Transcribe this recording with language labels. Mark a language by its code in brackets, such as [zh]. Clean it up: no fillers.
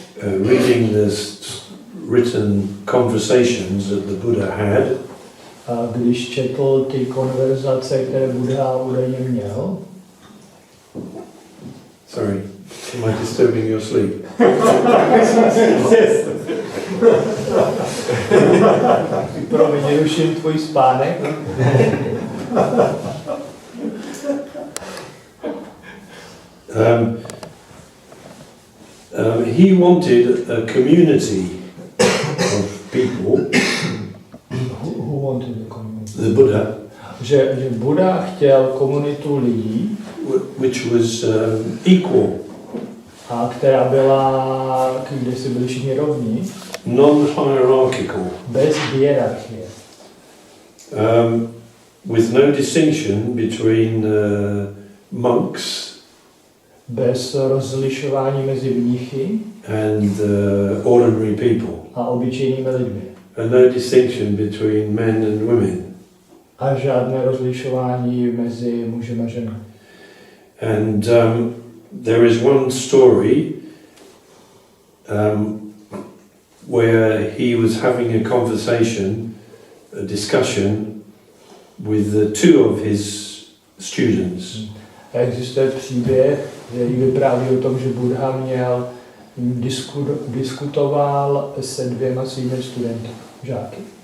[en] reading the written conversations that the Buddha had, [cs] a když četl ty konverzace, které Buddha údajně měl, [en] sorry, am I disturbing your sleep? [cs] promiň, ruším tvůj spánek. [en] He wanted a community of people, Who wanted the community? the Buddha, [cs] Že Buddha chtěl komunitu lidí, [en] which was equal, [cs] a která byla, kde si byli všichni rovní, [en] non-hierarchical, [cs] bez hierarchie. [en] with no distinction between monks [cs] Bez rozlišování mezi mnichy [en] and ordinary people, [cs] a obyčejnými lidmi. [en] and no distinction between men and women. [cs] A žádné rozlišování mezi mužem a ženou. [en] And there is one story where he was having a conversation, a discussion with two of his students. [cs] Existuje příběh, který vypráví o tom, že Buddha měl diskutoval se dvěma svými studenty, žáky.